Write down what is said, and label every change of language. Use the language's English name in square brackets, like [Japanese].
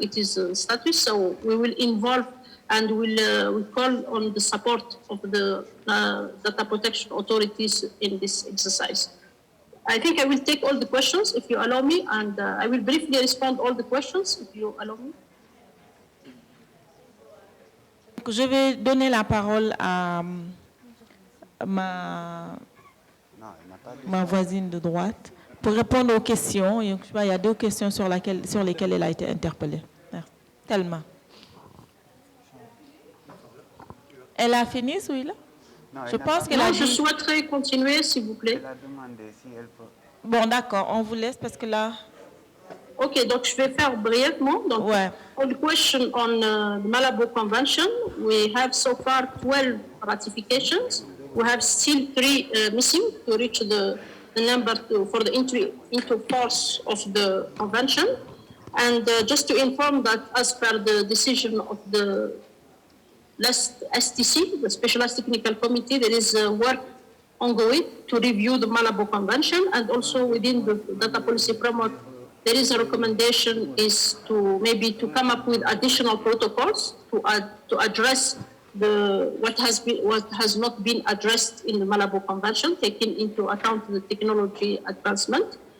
[English] It is a status, so we will involve and we'll call on the support of the data protection authorities in this exercise. I think I will take all the questions if you allow me, and I will briefly respond all the questions if you allow me. [French] Je vais donner la parole à ma voisine de droite pour répondre aux questions. Il y a deux questions sur lesquelles elle a été interpellée. Thelma. Elle a fini, SOUHILA? Je pense qu'elle a dit... Je souhaiterais continuer, s'il vous plaît. Elle a demandé si elle peut... Bon, d'accord, on vous laisse parce que là... Ok, donc je vais faire brièvement. [English] Donc, on the question on the Malabo Convention, we have so far 12 ratifications. We have still 3 missing to reach the number for the entry into force of the convention. And just to inform that as per the decision of the last STC, the Specialized Technical Committee, there is work ongoing to review the Malabo Convention, and also within the data policy framework, there is a recommendation is to maybe to come up with additional protocols to address what has not been addressed in the Malabo Convention, taking into account the technology advancement.